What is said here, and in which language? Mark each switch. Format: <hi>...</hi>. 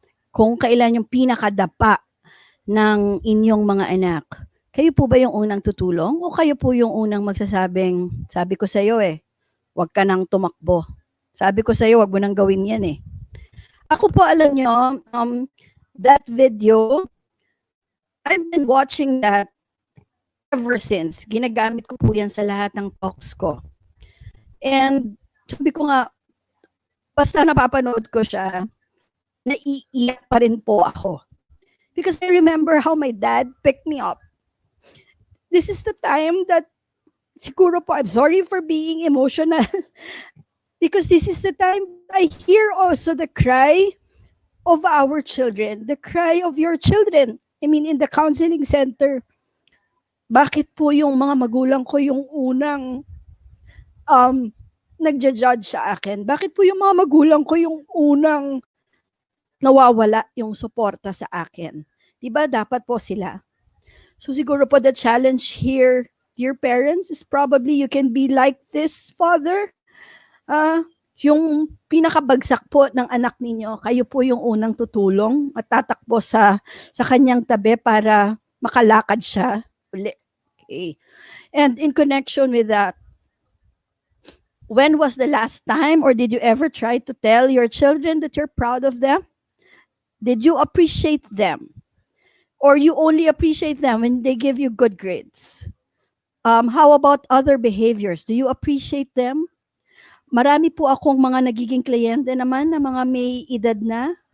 <tl>Kung kailan yung pinakadapa ng inyong mga anak, kayo po ba yung unang tutulong o kayo po yung unang magsasabing, sabi ko sa'yo huwag ka nang tumakbo. Sabi ko sa'yo, huwag mo nang gawin yan Ako po, alam nyo,</tl> <en>that video, I've been watching that ever since.</en> <tl>Ginagamit ko po yan sa lahat ng talks ko.</tl> <en>And</en> <tl>sabi ko nga, basta napapanood ko siya, naiiyak pa rin po ako.</tl> <en>Because I remember how my dad picked me up. This is the time that,</en> <tl>siguro po,</tl> <en>I'm sorry for being emotional. Because this is the time I hear also the cry of our children, the cry of your children. I mean, in the counseling center.</en> <tl>Bakit po yung mga magulang ko yung unang nagja-judge sa akin? Bakit po yung mga magulang ko yung unang nawawala yung suporta sa akin? Diba dapat po sila?</tl> <en>So siguro po the challenge here, dear parents, is probably you can be like this father.</en> <tl>Yung pinakabagsak po ng anak ninyo, kayo po yung unang tutulong at tatakbo sa kanyang tabi para makalakad siya uli.</tl> <en>Okay. And in connection with that, when was the last time or did you ever try to tell your children that you're proud of them? Did you appreciate them? Or you only appreciate them when they give you good grades? How about other behaviors? Do you appreciate them?</en> <tl>Marami po akong mga nagiging kliyente naman na mga may edad na.</tl>